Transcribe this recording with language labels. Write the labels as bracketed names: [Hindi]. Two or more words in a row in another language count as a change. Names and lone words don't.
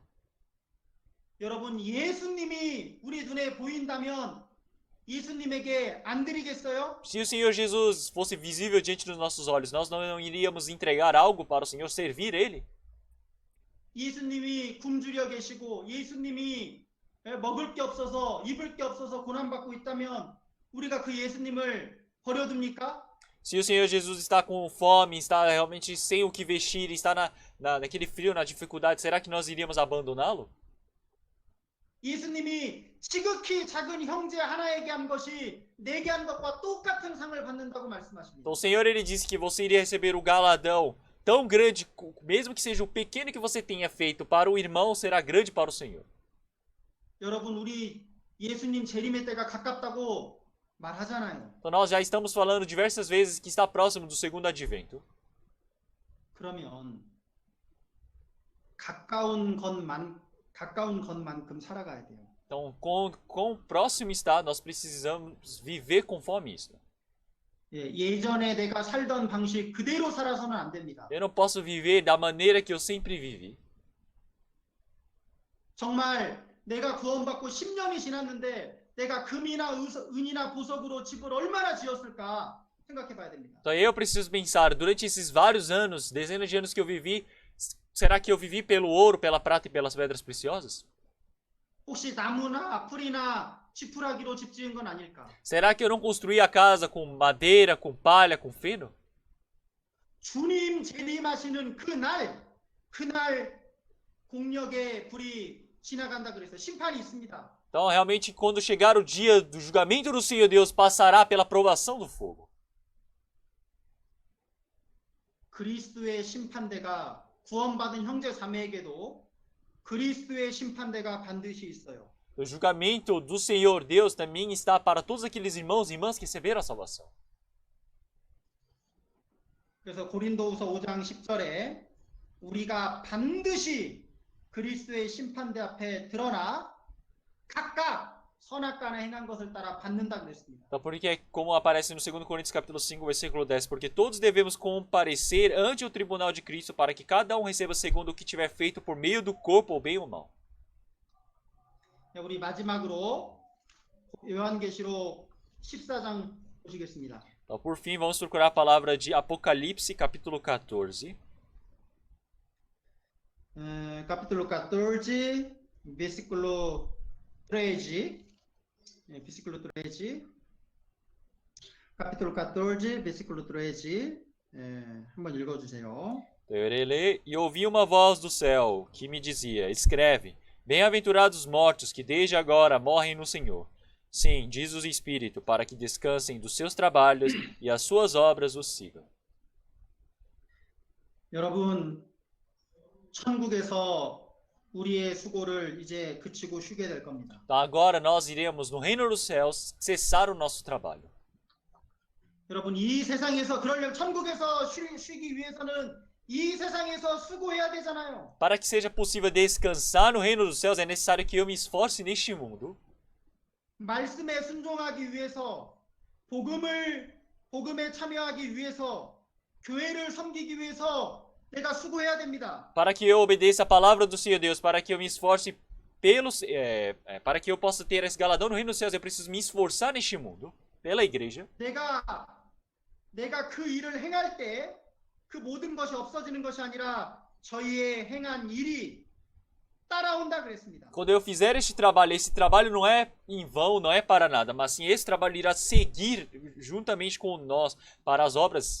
[Korean] 여러분 예수님이 우리 눈에 보인다면 예수님에게 안 드리겠어요? [Portuguese] Se o Senhor Jesus fosse visível diante dos nossos olhos, nós não iríamos entregar algo para o Senhor, servir Ele? [Korean] 예수님이 굶주려 계시고 예수님이 먹을 게 없어서 입을 게 없어서 고난받고 있다면 우리가 그 예수님을 버려둡니까? [Portuguese] Se o Senhor Jesus está com fome, está realmente sem o que vestir, está naquele frio, na dificuldade, será que nós iríamos abandoná-lo? [Korean] 예수님이 지극히 작은 형제 하나에게 한 것이 내게 한 것과 똑같은 상을 받는다고 말씀하십니다. [Portuguese] Então o Senhor ele disse que você iria receber o galadão tão grande, mesmo que seja o pequeno que você tenha feito para o irmão, será grande para o Senhor. [Korean] 여러분 우리 예수님 재림의 때가 가깝다고 말하잖아요. [Portuguese] Então nós já estamos falando diversas vezes que está próximo do segundo advento. [Korean] 그러면 가까운 것만큼 살아가야 돼요. [Portuguese] Então, quão próximo está, nós precisamos viver conforme isso. [Korean] 예전에 내가 살던 방식 그대로 살아서는 안 됩니다. [Portuguese] Eu não posso viver da maneira que eu sempre vivi. [Korean] 정말 내가 구원받고 10년이 지났는데 내가 금이나 은이나 보석으로 집을 얼마나 지었을까 생각해 봐야 됩니다. [Portuguese] Então eu preciso pensar, durante esses vários anos, dezenas de anos que eu vivi, será que eu vivi pelo ouro, pela prata e pelas pedras preciosas? [Korean] 혹시 나무나 풀이나 지푸라기로 집 지은 건 아닐까? [Portuguese] Será que eu não construí a casa com madeira, com palha, com feno? [Korean] 주님 재림하시는 그날 공력의 불이 지나간다 그랬어요. 심판이 있습니다. [Portuguese] Então, realmente, quando chegar o dia do julgamento do Senhor Deus, passará pela provação do fogo. [Korean] 그리스도의 심판대가 구원받은 형제 자매에게도 그리스도의 심판대가 반드시 있어요. [Portuguese] O julgamento do Senhor Deus também está para todos aqueles irmãos e irmãs que receberam a salvação. [Korean] 그래서 고린도후서 5장 10절에 우리가 반드시 그리스도의 심판대 앞에 드러나 각각 선악간에 행한 것을 따라 받는다 그랬습니다. [Portuguese] Então, porque, como aparece no 2 Coríntios capítulo 5, versículo 10, porque todos devemos comparecer ante o tribunal de Cristo para que cada um receba segundo o que tiver feito por meio do corpo, ou bem ou mal. [Korean] 네, 우리 마지막으로 요한계시록 14장 보시겠습니다. [Portuguese] Então, por fim, vamos procurar a palavra de Apocalipse, capítulo 14. Capítulo 14, versículo 13. Versículo 13. Capítulo 14, versículo 13. [Korean] 한번 읽어주세요. [Portuguese] Eu irei ler, e ouvi uma voz do céu que me dizia: Escreve, bem-aventurados os mortos que desde agora morrem no Senhor. Sim, diz o Espírito, para que descansem dos seus trabalhos e as suas obras os sigam. [Korean] 여러분, 천국에서 우리의 수고를 이제 그치고 쉬게 될 겁니다. [Portuguese] Então agora nós iremos no reino dos céus cessar o nosso trabalho. [Korean] 여러분, 이 세상에서 그러려면 천국에서 쉬기 위해서는 이 세상에서 수고해야 되잖아요. [Portuguese] Para que seja possível descansar no reino dos céus, é necessário que eu me esforce neste mundo. [Korean] 말씀에 순종하기 위해서 복음에 참여하기 위해서 교회를 섬기기 위해서 내가 수고해야 됩니다. [Portuguese] Para que eu obedeça a palavra do Senhor Deus, para que eu me esforce para que eu possa ter esse galardão no reino dos céus, eu preciso me esforçar neste mundo, pela igreja. [Korean] 내가 그 일을 행할 때 그 모든 것이 없어지는 것이 아니라 저희의 행한 일이 따라온다 그랬습니다. [Portuguese] Quando eu fizer este trabalho, esse trabalho não é em vão, não é para nada, mas sim esse trabalho irá seguir juntamente com nós para as obras.